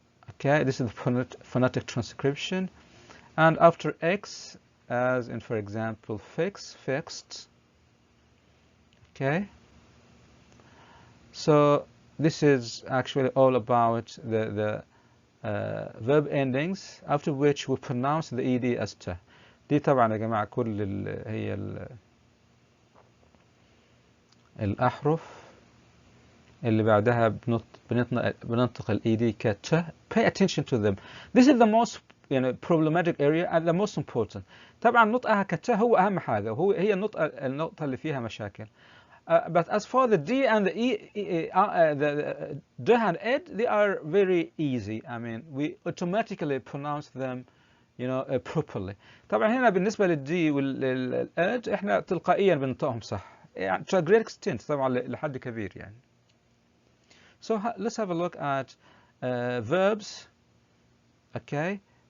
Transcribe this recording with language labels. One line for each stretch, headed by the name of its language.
English: okay. This is the phonetic transcription. And after x, as in, for example, fix, fixed. okay. So this is actually all about the verb endings after which we pronounce the ed as t.
Arabic: دي طبعا يا جماعة كل هي الأحرف اللي بعدها بننطق ال ed ك t.
English: Pay attention to them. This is the most problematic area and the most important.
Arabic: طبعا نطقها ك t هو أهم حاجة، هي النقطة اللي فيها مشاكل.
English: But as for the D and the the D and ed, they are very easy. I mean, we automatically pronounce them, properly.
Arabic: طبعا هنا بالنسبة للدي والed احنا تلقائيا بنطقهم صح. يعني
English: to a great extent
Arabic: طبعا لحد كبير يعني.
English: So let's have a look at verbs. Okay.